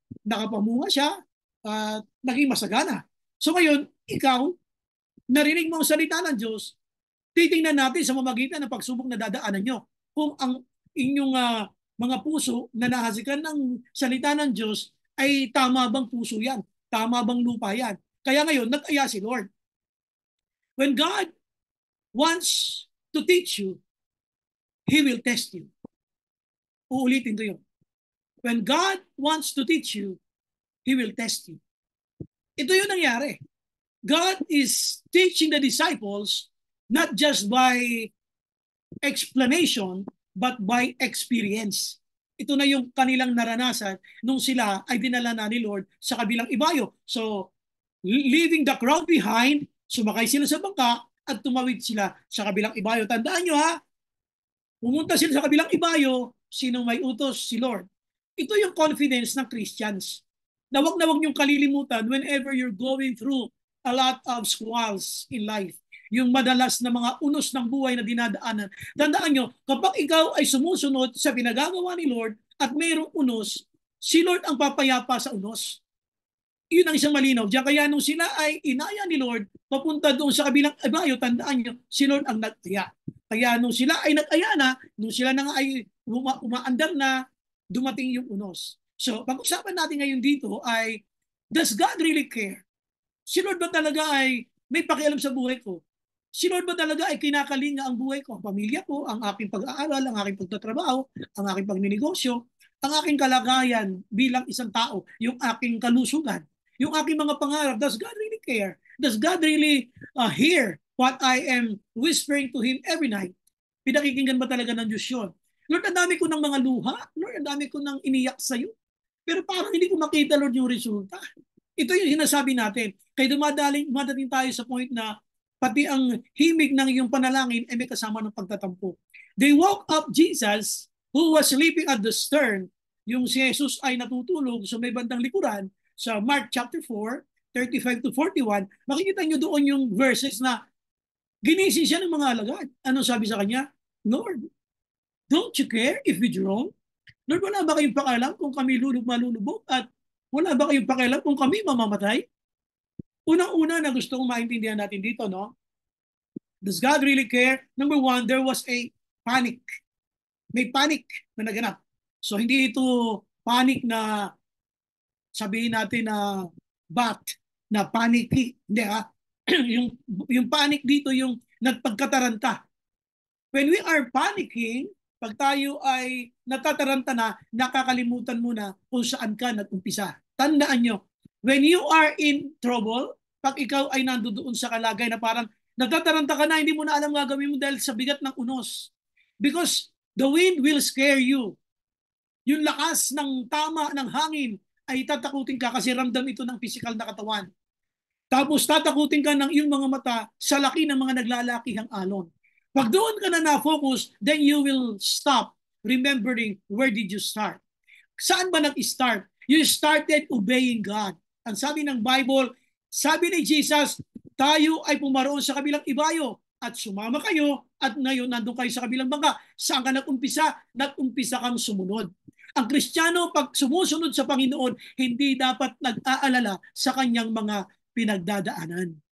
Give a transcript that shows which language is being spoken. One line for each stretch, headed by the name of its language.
Filipino: Nakapamunga siya at naging masagana. So ngayon, ikaw, narinig mo ang salita ng Diyos, titingnan natin sa mamagitan ng pagsubok na dadaanan nyo kung ang inyong mga puso na nahasikan ng salita ng Diyos ay tama bang puso yan? Tama bang lupa yan? Kaya ngayon, nag-aya si Lord.
English: When God wants to teach you, He will test you.
Filipino: Uulitin ko yun.
English: When God wants to teach you, He will test you.
Filipino: Ito yung nangyari.
English: God is teaching the disciples not just by explanation, but by experience.
Filipino: Ito na yung kanilang naranasan nung sila ay dinala na ni Lord sa kabilang ibayo. So,
English: leaving the crowd behind,
Filipino: sumakay sila sa bangka at tumawid sila sa kabilang ibayo. Tandaan nyo ha, pumunta sila sa kabilang ibayo, sinong may utos? Si Lord. Ito yung confidence ng Christians. Na wag niyong kalilimutan
English: whenever you're going through a lot of squalls in life.
Filipino: Yung madalas na mga unos ng buhay na dinadaanan. Tandaan nyo, kapag ikaw ay sumusunod sa pinagagawa ni Lord at mayroong unos, si Lord ang papayapa sa unos. Yun ang isang malinaw. Diyan kaya nung sila ay inaya ni Lord, papunta doon sa kabilang ibayo, tandaan nyo, si Lord ang nag-aya. Kaya nung sila ay nag-aya na, nung sila na nga ay umaandar na, dumating yung unos. So, pag-usapan natin ngayon dito ay,
English: does God really care?
Filipino: Si Lord ba talaga ay may pakialam sa buhay ko? Si Lord ba talaga ay kinakalinga ang buhay ko, ang pamilya ko, ang aking pag-aaral, ang aking pagtatrabaho, ang aking pagninegosyo, ang aking kalagayan bilang isang tao, yung aking kalusugan, yung aking mga pangarap?
English: Does God really care? Does God really hear what I am whispering to Him every night?
Filipino: Pinakikinggan ba talaga ng Diyos yun? Lord, ang dami ko ng mga luha. Lord, ang dami ko ng iniyak sa'yo. Pero parang hindi ko makita, Lord, yung resulta. Ito yung sinasabi natin. Kaya dumadating tayo sa point na pati ang himig ng iyong panalangin ay may kasama ng pagtatampo.
English: They woke up Jesus, who was sleeping at the stern.
Filipino: Yung si Jesus ay natutulog sa may bandang likuran sa Mark chapter 4, 35 to 41. Makikita nyo doon yung verses na ginising siya ng mga alagad. Ano sabi sa kanya?
English: Lord, don't you care if we drown?
Filipino: Lord, wala ba kayong pakialam kung kami malulubog at wala ba kayong pakialam kung kami mamamatay? Unang-una na gusto kong maintindihan natin dito, no?
English: Does God really care? Number one, there was a panic.
Filipino: May panic na naganap. So, hindi ito panic na sabihin natin na na panic. Hindi ha? yung panic dito, yung nagpagkataranta.
English: When we are panicking,
Filipino: pag tayo ay natataranta na, nakakalimutan mo na kung saan ka nag-umpisa. Tandaan nyo,
English: when you are in trouble,
Filipino: pag ikaw ay nandoon sa kalagay na parang natataranta ka na, hindi mo na alam gagawin mo dahil sa bigat ng unos.
English: Because the wind will scare you.
Filipino: Yung lakas ng tama ng hangin ay tatakutin ka kasi ramdam ito ng physical na katawan. Tapos tatakutin ka ng iyong mga mata sa laki ng mga naglalakihang alon. Pag doon ka na na-focus,
English: then you will stop remembering where did you start.
Filipino: Saan ba nag-start?
English: You started obeying God.
Filipino: Ang sabi ng Bible, sabi ni Jesus, tayo ay pumaroon sa kabilang ibayo at sumama kayo at ngayon nandun kayo sa kabilang bangka. Saan ka nag-umpisa? Nag-umpisa kang sumunod. Ang Kristiyano, pag sumusunod sa Panginoon, hindi dapat nag-aalala sa kanyang mga pinagdadaanan.